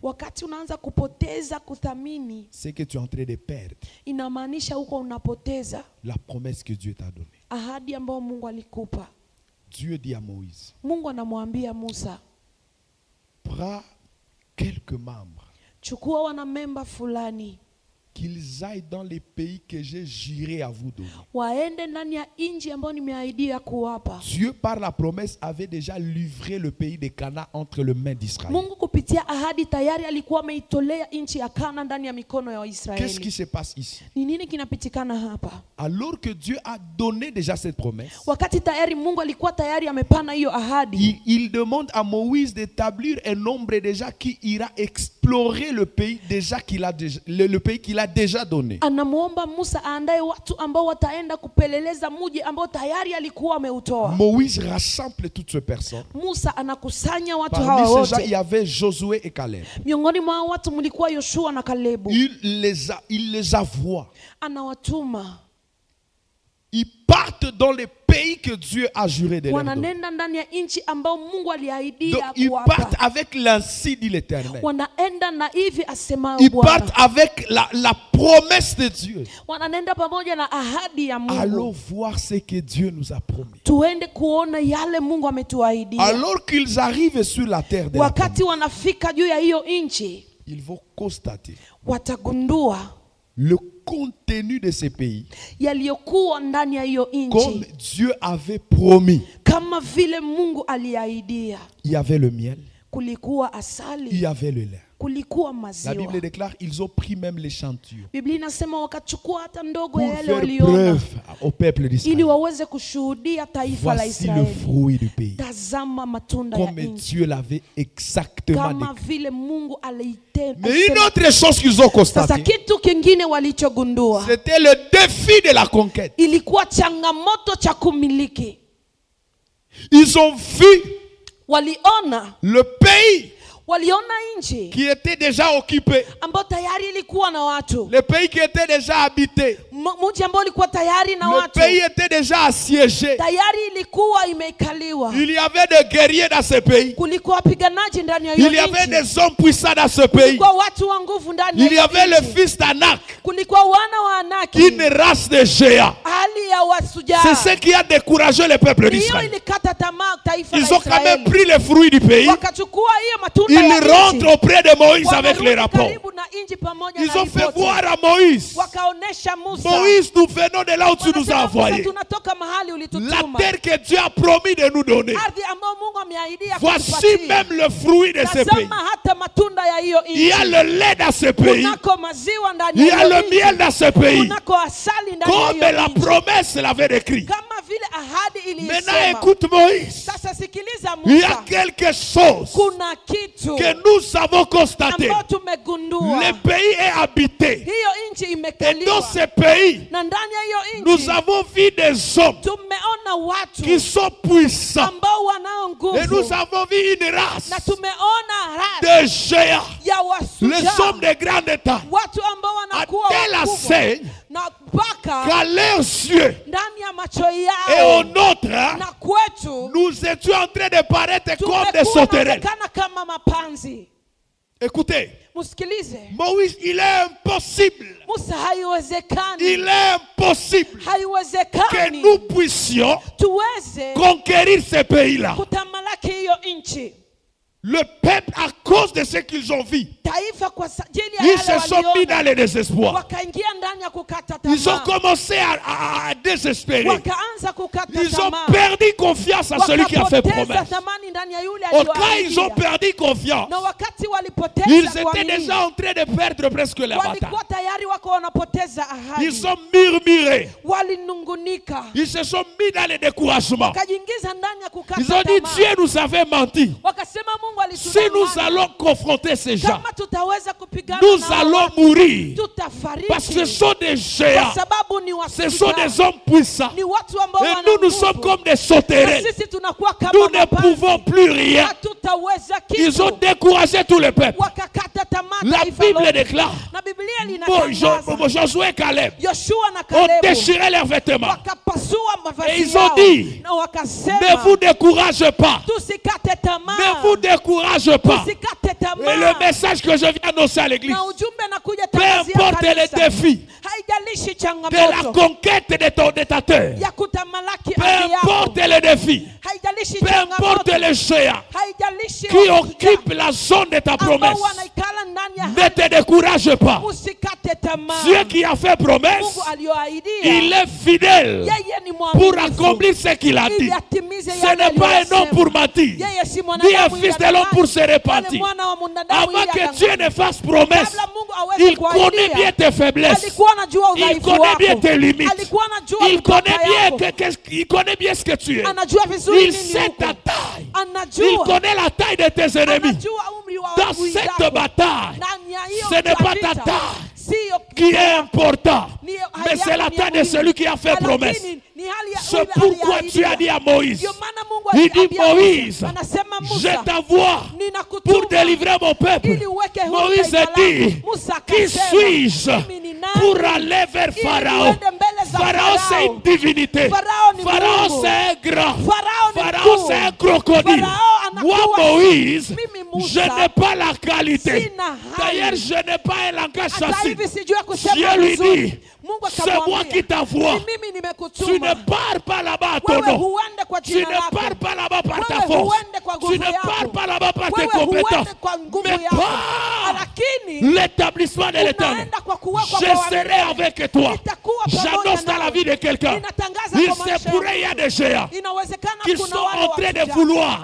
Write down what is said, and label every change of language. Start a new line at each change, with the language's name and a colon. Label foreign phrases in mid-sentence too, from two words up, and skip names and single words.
Swahili: Wakati unaanza kupoteza kuthamini,
French: c'est que tu es en train de perdre
Swahili: inamaanisha huko unapoteza
French: la promesse que Dieu t'a donnée.
Swahili: ahadi ambayo Mungu alikupa.
French: Dieu dit à Moïse,
Swahili: Mungu anamwambia Musa,
French: prends quelques membres,
Swahili: chukua wanamemba fulani
French: qu'ils aillent dans les pays que j'ai juré à vous donner.
Swahili: waende ndani ya nchi ambayo nimeahidia kuwapa.
French: Dieu, par la promesse, avait déjà livré le pays de Canaan entre les mains d'Israël.
Swahili: Mungu kupitia ahadi tayari alikuwa ameitolea nchi ya Kana ndani ya mikono ya
French: Qu'est-ce qui
Swahili: Waisraeli.
French: se passe ici?
Swahili: Ni nini kinapitikana hapa?
French: Alors que Dieu a donné déjà cette promesse,
Swahili: Wakati tayari Mungu alikuwa tayari amepana hiyo ahadi,
French: il demande à Moïse d'établir un nombre déjà qui ira explorer le pays déjà qu'il a déjà, le pays qu'il a déjà donné.
Swahili: anamuomba Musa aandae watu ambao wataenda kupeleleza mji ambao tayari alikuwa ameutoa.
French: Moïse rassemble toutes ces personnes.
Swahili: Musa anakusanya watu
French: Parmi
Swahili: hawa
French: ces gens, il y
Swahili: wote.
French: avait Josué et Caleb.
Swahili: Miongoni mwa hao watu mlikuwa Yoshua na Kalebu.
French: Il les envoie.
Swahili: Anawatuma
French: Ils partent dans les pays que Dieu a juré de leur donner.
Swahili: wananenda ndani ya nchi ambao Mungu
French: Donc,
Swahili: aliahidia
French: ils
Swahili: kuwapa.
French: partent avec l'ainsi dit l'Éternel.
Swahili: Wanaenda na hivi asemayo
French: Ils
Swahili: Bwana.
French: partent avec la promesse de Dieu.
Swahili: Wananenda pamoja na ahadi ya
French: Allons
Swahili: Mungu.
French: voir ce que Dieu nous a promis.
Swahili: Tuende kuona yale Mungu ametuahidia.
French: Alors qu'ils arrivent sur la terre de la
Swahili: Wakati
French: promesse,
Swahili: wanafika juu ya hiyo nchi,
French: ils vont constater
Swahili: watagundua
French: le contenu de ces pays
Swahili: yaliyokuwa ndani ya hiyo
French: comme
Swahili: nchi
French: Dieu avait promis.
Swahili: kama vile Mungu aliahidia.
French: Il y avait le miel,
Swahili: Kulikuwa
French: il
Swahili: asali,
French: y avait le lait.
Swahili: kulikuwa
French: La
Swahili: maziwa.
French: Bible déclare ils ont pris même l'échantillon
Swahili: Biblia inasema wakachukua hata ndogo
French: pour
Swahili: ya yale
French: faire
Swahili: waliona
French: preuve au peuple
Swahili: ili
French: d'Israël.
Swahili: waweze kushuhudia taifa la
French: Voici le
Swahili: Israeli.
French: fruit du pays.
Swahili: Tazama matunda ya
French: Comme
Swahili: nchi
French: Dieu l'avait exactement
Swahili: kama
French: décrit.
Swahili: vile Mungu aliitenda.
French: Mais une autre chose qu'ils ont
Swahili: Sasa
French: constaté,
Swahili: kitu kingine walichogundua
French: c'était le défi de la conquête.
Swahili: ilikuwa changamoto cha kumiliki.
French: Ils ont vu
Swahili: Waliona
French: le pays
Swahili: nchi
French: qui était déjà occupé,
Swahili: ambayo tayari ilikuwa na watu,
French: le pays qui était déjà habité,
Swahili: mji ambao ulikuwa tayari na
French: le
Swahili: watu,
French: pays était déjà assiégé.
Swahili: tayari ilikuwa imekaliwa.
French: Il y avait des guerriers dans ce pays.
Swahili: Kulikuwa wapiganaji ndani ya
French: Il y
Swahili: hiyo
French: avait
Swahili: nchi,
French: des hommes puissants dans ce pays.
Swahili: kulikuwa watu wa nguvu ndani
French: Il y
Swahili: ya
French: avait
Swahili: hiyo
French: le
Swahili: nchi,
French: fils d'Anak,
Swahili: kulikuwa wana wa Anaki,
French: une race de géants.
Swahili: hali ya wasujaa.
French: C'est ce qui a découragé le peuple
Swahili: Hiyo
French: d'Israël.
Swahili: ilikata tamaa taifa
French: Ils
Swahili: la
French: ont quand même
Swahili: Israeli.
French: pris les fruits du pays.
Swahili: Wakachukua hiyo matunda ya
French: Ils
Swahili: nchi,
French: rentrent auprès de Moïse avec les
Swahili: wakarudi
French: rapports.
Swahili: karibu na nchi pamoja
French: Ils
Swahili: na
French: ont fait
Swahili: ripoti.
French: voir à Moïse,
Swahili: Wakaonesha Musa,
French: Moïse, nous venons de là où tu nous as
Swahili: wanasema, Musa,
French: envoyés.
Swahili: tunatoka mahali
French: La
Swahili: ulitutuma,
French: terre que Dieu a promis de nous donner.
Swahili: ardhi ambayo Mungu ameahidia
French: Voici
Swahili: kutupatia.
French: même le fruit de ce pays.
Swahili: Tazama hata matunda ya hiyo
French: Il y a
Swahili: nchi.
French: le lait dans ce pays.
Swahili: Kunako maziwa ndani
French: Il y
Swahili: ya
French: a
Swahili: hiyo
French: le miel
Swahili: nchi.
French: dans ce pays.
Swahili: Kunako asali ndani ya
French: Comme
Swahili: hiyo
French: la
Swahili: nchi.
French: promesse l'avait décrit.
Swahili: Kama vile ahadi
French: Maintenant
Swahili: ilisema.
French: écoute Moïse.
Swahili: Sasa sikiliza
French: Il y a
Swahili: Musa,
French: quelque chose
Swahili: kuna kitu tu
French: que nous avons constaté.
Swahili: ambao tumegundua
French: Le pays est habité.
Swahili: hiyo nchi
French: Et dans
Swahili: imekaliwa,
French: ce pays,
Swahili: na ndani ya hiyo
French: nous
Swahili: nchi
French: avons vu des hommes
Swahili: tumeona watu
French: qui sont puissants.
Swahili: ambao wanao
French: Et nous
Swahili: nguvu,
French: avons vu une race
Swahili: na tumeona raha
French: de géants.
Swahili: ya
French: Les hommes
Swahili: wasujaa,
French: de grande taille.
Swahili: watu ambao
French: À
Swahili: wanakuwa
French: telle
Swahili: wakubwa
French: enseigne
Swahili: na mpaka
French: qu'à leurs yeux
Swahili: ndani ya macho
French: et au
Swahili: yao
French: nôtre,
Swahili: na kwetu
French: nous étions en train de paraître comme des
Swahili: tumekuwa
French: sauterelles.
Swahili: naonekana kama mapanzi.
French: Écoutez,
Swahili: Msikilize,
French: Moïse, il est impossible.
Swahili: Musa, haiwezekani,
French: Il est impossible que
Swahili: haiwezekani
French: nous puissions
Swahili: tuweze
French: conquérir ce pays-là.
Swahili: kutamalaki hiyo nchi.
French: Le peuple, à cause de ce qu'ils ont vu,
Swahili: Taifa kwa ajili ya
French: ils se
Swahili: yale
French: sont mis dans
Swahili: waliona,
French: le désespoir.
Swahili: wakaingia ndani ya kukata
French: Ils ont
Swahili: tamaa,
French: commencé à désespérer.
Swahili: wakaanza kukata
French: Ils ont
Swahili: tamaa,
French: perdu confiance en celui qui a fait
Swahili: wakapoteza
French: promesse.
Swahili: thamani ndani ya yule
French: Au cas ils ont
Swahili: aliyoahidia.
French: perdu confiance,
Swahili: Na wakati
French: ils
Swahili: walipoteza
French: étaient
Swahili: kuamini,
French: déjà en train de perdre presque la bataille.
Swahili: walikuwa tayari wako wanapoteza
French: Ils
Swahili: ahadi,
French: ont murmuré.
Swahili: walinungunika,
French: Ils se sont mis dans le découragement.
Swahili: wakajiingiza ndani ya kukata
French: Ils ont dit,
Swahili: tamaa.
French: Dieu nous avait menti.
Swahili: Wakasema Mungu
French: Si nous
Swahili: alitudanganya,
French: allons confronter ces gens,
Swahili: kama tutaweza kupigana
French: nous
Swahili: na
French: allons
Swahili: watu,
French: mourir.
Swahili: tutafariki,
French: Parce que ce sont des
Swahili: kwa
French: géants.
Swahili: sababu ni
French: Ce sont
Swahili: wasujaa,
French: des hommes puissants.
Swahili: ni watu ambao
French: Et
Swahili: wana
French: nous
Swahili: nguvu.
French: sommes comme des
Swahili: Na
French: sauterelles.
Swahili: sisi tunakuwa kama
French: Nous ne
Swahili: mapanzi.
French: pouvons plus rien.
Swahili: Hatutaweza
French: Ils ont
Swahili: kitu,
French: découragé tout le peuple.
Swahili: wakakata tamaa
French: La
Swahili: taifa
French: Bible
Swahili: lote.
French: déclare,
Swahili: Na Biblia linatangaza
French: Josué et Caleb
Swahili: Yoshua na
French: ont
Swahili: Kalebu
French: déchiré leurs vêtements.
Swahili: wakapasua
French: Et
Swahili: mavazi
French: ils ont
Swahili: yao
French: dit,
Swahili: na
French: ne
Swahili: wakasema
French: vous découragez pas.
Swahili: tusikate tamaa,
French: Ne vous découragez pas.
Swahili: tusikate
French: Et
Swahili: tamaa.
French: le message que je viens annoncer à l'église,
Swahili: Na ujumbe nakuja
French: peu
Swahili: tangazia
French: importe les
Swahili: kanisa,
French: défis
Swahili: haijalishi
French: de la
Swahili: changamoto
French: conquête de ta terre,
Swahili: ya kutamalaki
French: peu
Swahili: ardhi yako,
French: importe les défis,
Swahili: haijalishi
French: peu importe
Swahili: changamoto,
French: les géants
Swahili: haijalishi
French: qui
Swahili: wasujaa
French: occupent la zone de ta
Swahili: ambao
French: promesse,
Swahili: wanaikala ndani ya
French: ne te décourage pas.
Swahili: usikate tamaa.
French: Dieu qui a fait promesse,
Swahili: Mungu aliyoahidia,
French: il est fidèle
Swahili: yeye ni
French: pour
Swahili: mwaminifu
French: accomplir ce qu'il a dit.
Swahili: ili atimize
French: Ce
Swahili: yale
French: n'est pas un
Swahili: aliyosema.
French: homme pour mentir,
Swahili: Yeye si
French: ni
Swahili: mwanadamu
French: un
Swahili: ili
French: fils de l'homme
Swahili: adanganye,
French: pour se
Swahili: bali
French: repentir.
Swahili: mwana wa mwanadamu
French: Avant
Swahili: ili
French: que
Swahili: adanganye.
French: Dieu ne fasse promesse,
Swahili: Kabla Mungu aweze
French: il connaît
Swahili: kuahidia,
French: bien tes faiblesses.
Swahili: alikuwa anajua
French: Il
Swahili: udhaifu
French: connaît bien
Swahili: wako,
French: tes limites.
Swahili: alikuwa anajua
French: Il
Swahili: mipaka
French: connaît bien,
Swahili: yako,
French: il connaît bien ce que tu es.
Swahili: anajua vizuri
French: Il
Swahili: nini
French: sait
Swahili: uko,
French: ta taille. Il
Swahili: anajua
French: connaît la taille de tes ennemis.
Swahili: anajua umri wa
French: Dans
Swahili: adui
French: cette
Swahili: zako.
French: bataille,
Swahili: Ndani ya hiyo
French: ce n'est pas
Swahili: vita,
French: ta taille
Swahili: siyo
French: qui est important,
Swahili: ni
French: mais
Swahili: hali
French: c'est
Swahili: yako
French: la
Swahili: ni ya
French: taille de
Swahili: muhimu.
French: celui qui a fait
Swahili: Lakini
French: promesse.
Swahili: ni hali ya
French: C'est
Swahili: yule
French: pourquoi tu
Swahili: aliyeahidia.
French: as dit à Moïse,
Swahili: Ndio maana Mungu
French: il dit
Swahili: aliambia
French: Moïse,
Swahili: Musa, anasema
French: je
Swahili: Musa,
French: t'envoie
Swahili: ninakutuma
French: pour délivrer mon peuple.
Swahili: ili uweke huru
French: Moïse
Swahili: taifa
French: dit,
Swahili: langu. Musa
French: qui
Swahili: akasema,
French: suis-je
Swahili: mimi ni nani
French: pour aller vers
Swahili: ili
French: Pharaon?
Swahili: niende mbele za
French: Pharaon c'est une divinité.
Swahili: Pharaon ni
French: Pharaon
Swahili: Mungu.
French: c'est un grand.
Swahili: Pharaon ni
French: Pharaon
Swahili: mkuu.
French: c'est un crocodile.
Swahili: Pharaon anakuwa
French: Moi Moïse,
Swahili: mimi Musa,
French: je n'ai pas la qualité.
Swahili: sina hali.
French: D'ailleurs je n'ai pas un langage
Swahili: Hata
French: facile.
Swahili: hivi sijui kusema
French: Dieu lui
Swahili: vizuri.
French: dit,
Swahili: Mungu
French: c'est moi
Swahili: akamwambia,
French: qui t'envoie.
Swahili: ni mimi
French: Tu ne
Swahili: nimekutuma.
French: pars pas là-bas à ton
Swahili: Wewe
French: nom.
Swahili: huende kwa
French: Tu
Swahili: jina
French: ne
Swahili: lako.
French: pars pas là-bas par ta
Swahili: Wewe
French: force.
Swahili: huende kwa nguvu
French: Tu ne
Swahili: yako.
French: pars pas là-bas par tes
Swahili: Wewe
French: compétences.
Swahili: huende kwa nguvu
French: Mais
Swahili: yako.
French: par
Swahili: Lakini
French: l'établissement de l'éternel,
Swahili: unaenda kwa kuwekwa
French: je
Swahili: kwa
French: serai
Swahili: milele.
French: avec toi.
Swahili: Nitakuwa pamoja
French: J'annonce dans
Swahili: nawe.
French: la vie de quelqu'un.
Swahili: Ninatangaza
French: Il
Swahili: kwa
French: se
Swahili: maisha
French: pourrait, il y a
Swahili: yako.
French: des géants
Swahili: Inawezekana
French: qui
Swahili: kuna
French: sont
Swahili: wale
French: en train de
Swahili: wasujaa
French: vouloir